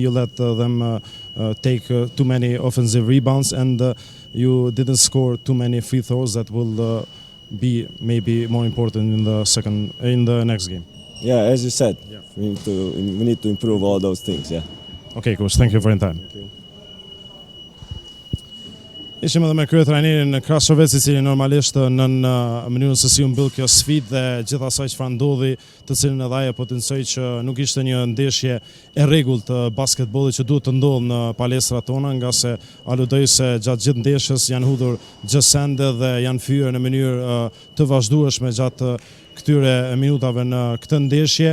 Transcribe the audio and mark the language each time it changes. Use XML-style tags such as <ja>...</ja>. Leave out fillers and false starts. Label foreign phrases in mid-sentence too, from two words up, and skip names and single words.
<en>You let them take too many offensive rebounds, and you didn't score too many free throws that will be maybe more important in the next game. Yeah, as you said, we need to improve all those things. Yeah. Okay, Coach. Thank you for your time.</en> <sq>Ishim edhe me kryetrajnerin Krasovec, i cili normalisht në mënyrën se si u mbyll kjo sfidë dhe gjithë asaj çfarë ndodhi, të cilën edhe ai potencoi që nuk ishte një ndeshje e rregullt të basketbollit që duhet të ndodhë në palestrat tona, nga se aludoj se gjatë gjithë ndeshjes janë hudhur gjësende dhe janë fyer në mënyrë të vazhdueshme gjatë këtyre minutave në këtë ndeshje.</sq>